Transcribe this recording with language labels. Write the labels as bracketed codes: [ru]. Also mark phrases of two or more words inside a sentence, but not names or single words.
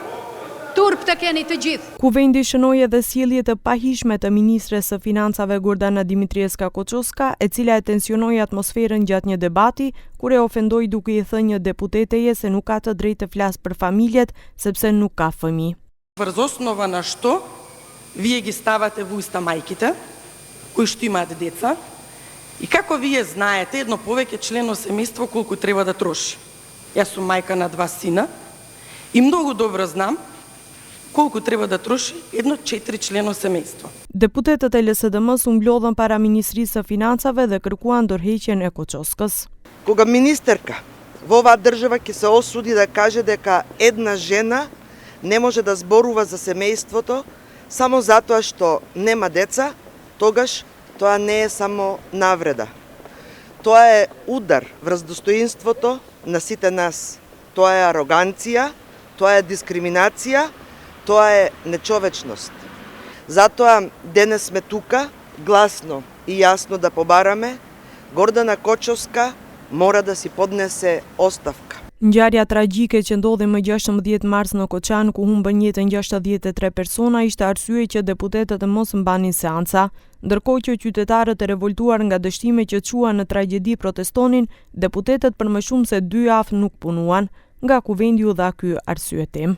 [sq] Turp të keni të gjithë. Kuvendi shënoi edhe sjellje të pahishme të ministres së financave Gordana Dimitrieska Koçoska, e cila e tensionoi atmosferën gjatë një debati kur e ofendoi duke i thënë një deputeteje se nuk ka të drejtë të flasë për familjet sepse nuk ka fëmijë. [mk] Врз основа на што вие ги ставате во уста мајките кои што имаат деца и како вие знаете едно повеќе члено семејство колку треба да троши. Јас сум мајка на 2 сина и многу добро знам колку треба да троши едно 4 члено семејство. [sq] Deputetët e LSDM-s u mblodhën para Ministrisë së Financave dhe kërkuan dorëheqjen e Koçoskës. [mk] Кога министерка во оваа држава ќе се осуди да каже дека една жена не може да зборува за семејството само затоа што нема деца, тогаш тоа не е само навреда. Тоа е удар врз достоинството на сите нас. Тоа е ароганција, тоа е дискриминација, тоа е нечовечност. Затоа денес сме тука гласно и јасно да побараме Гордана Koçoska мора да си поднесе оставка. [sq] Ngjarja tragjike që ndodhi më 16 mars në Koçan, ku humbën jetën 63 persona, ishte arsye që deputetët mos mbanin seanca, ndërkohë që qytetarët e revoltuar nga dështime që quan në tragjedi protestonin, deputetët për më shumë se 2 javë nuk punuan, nga kuvendi u dha ky arsyetim.